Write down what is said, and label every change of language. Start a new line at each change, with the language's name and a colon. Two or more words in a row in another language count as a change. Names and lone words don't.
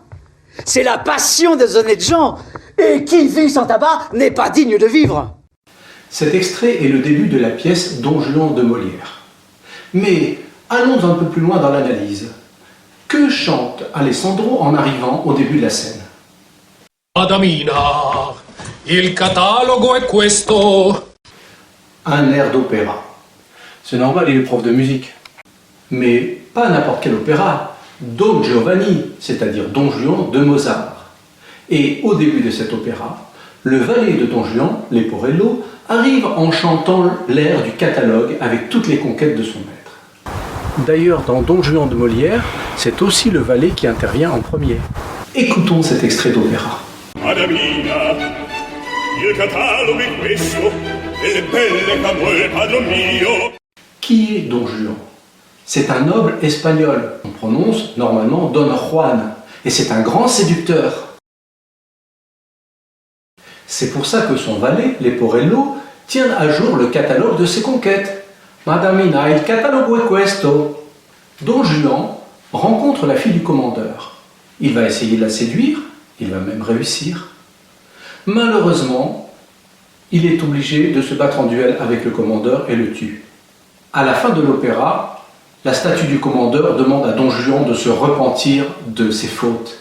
French: C'est la passion des honnêtes gens, et qui vit sans tabac n'est pas digne de vivre. Cet extrait est le début de la pièce Don Juan de Molière. Mais allons un peu plus loin dans l'analyse. Que chante Alessandro en arrivant au début de la scène?
Italian: Adamina, il catalogo è questo.
French: Un air d'opéra. C'est normal, il est prof de musique. Mais pas n'importe quel opéra, Don Giovanni, c'est-à-dire Don Juan de Mozart. Et au début de cet opéra, le valet de Don Juan, Leporello, arrive en chantant l'air du catalogue avec toutes les conquêtes de son maître. D'ailleurs, dans Don Juan de Molière, c'est aussi le valet qui intervient en premier. Écoutons cet extrait d'opéra.
Italian: Adamina, il catalogo è questo, delle belle camore padron mio.
French: Qui est Don Juan? C'est un noble espagnol. On prononce normalement Don Juan. Et c'est un grand séducteur. C'est pour ça que son valet, Leporello, tient à jour le catalogue de ses conquêtes.
Italian: Madamina, il catalogo è questo.
French: Don Juan rencontre la fille du commandeur. Il va essayer de la séduire, il va même réussir. Malheureusement, il est obligé de se battre en duel avec le commandeur et le tue. À la fin de l'opéra, la statue du commandeur demande à Don Juan de se repentir de ses fautes.